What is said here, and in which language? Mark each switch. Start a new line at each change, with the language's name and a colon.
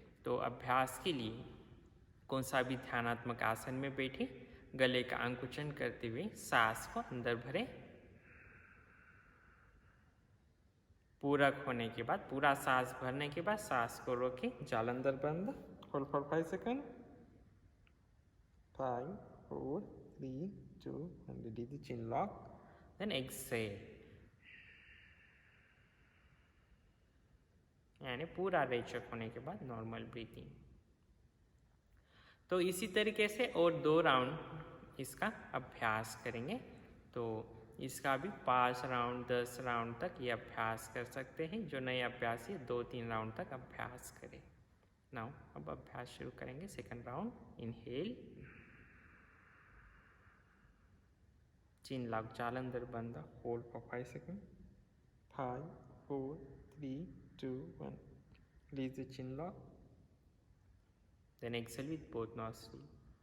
Hindi: तो अभ्यास के लिए कौन सा भी ध्यानात्मक आसन में बैठे, गले का अंकुचन करते हुए सांस को अंदर भरे, पूरक होने के बाद, पूरा सांस भरने के बाद सांस को रोके, जालंधर बंद,
English: Hold for 5 second. 5, 4, 3, 2, and release the chin lock. Then exhale.
Hindi: यानी पूरा रेचक होने के बाद नॉर्मल ब्रीथिंग। तो इसी तरीके से और 2 राउंड इसका अभ्यास करेंगे। तो इसका भी 5 राउंड 10 राउंड तक ये अभ्यास कर सकते हैं। जो नए अभ्यासी 2-3 राउंड तक अभ्यास करें। नाउ अब अभ्यास शुरू करेंगे।
English: Second round, inhale, chin lock, जालंधर बंद, hold for 5 second. 5, 4, 3, 2, 1. Release the chin lock. Then exhale with both nostrils.